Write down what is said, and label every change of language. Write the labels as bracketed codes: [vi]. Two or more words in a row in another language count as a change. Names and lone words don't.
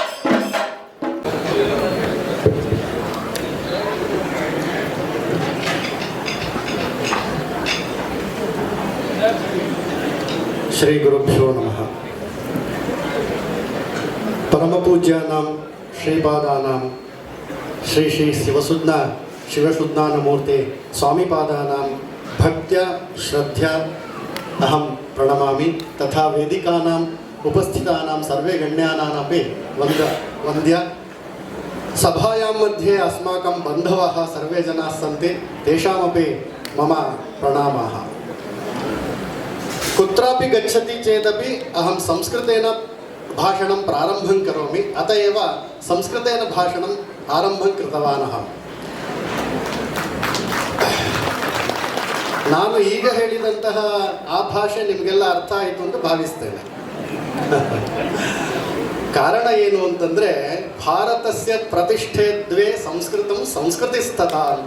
[sa] ಶ್ರೀ ಗುರುಭ್ಯೋ ನಮಃ. ಪರಮಪೂಜ್ಯಾನಾಂ ಶ್ರೀಪಾದಾನಾಂ ಶ್ರೀ ಶ್ರೀ ಶಿವಶುದ್ಧಾನಮೂರ್ತಿ ಸ್ವಾಮಿಪಾದಾನಾಂ ಭಕ್ತ್ಯ ಶ್ರದ್ಧಾ ಅಹಂ ಪ್ರಣಮಾಮಿ. ತಥಾ ವೇದಿಕಾನಾಂ ಉಪಸ್ಥಿತಾನಾಂ ಸರ್ವೇ ಗಣ್ಯಾನಾಮಪಿ ವಂದ್ಯ. ಸಭಾಯಾಂ मध्ये अस्माकं बन्धवः सर्वे जनाः सन्ति, तेषामपि मम प्रणामाः. कुत्रापि गच्छति चेदपि अहं संस्कृतेन भाषणं प्रारम्भं करोमि, अत एव संस्कृतेन भाषणम् आरम्भं कृतवान् अहं. [kn] ನಾನು ಈಗ ಹೇಳಿದಂತಹ ಆ ಭಾಷೆ ನಿಮಗೆಲ್ಲ ಅರ್ಥ ಆಯಿತು ಅಂತ ಭಾವಿಸ್ತೇನೆ. ಕಾರಣ ಏನು ಅಂತಂದರೆ, [sa] ಭಾರತಸ್ಯ ಪ್ರತಿಷ್ಠೆ ದ್ವೇ ಸಂಸ್ಕೃತಂ ಸಂಸ್ಕೃತಿಸ್ತಥ ಅಂತ.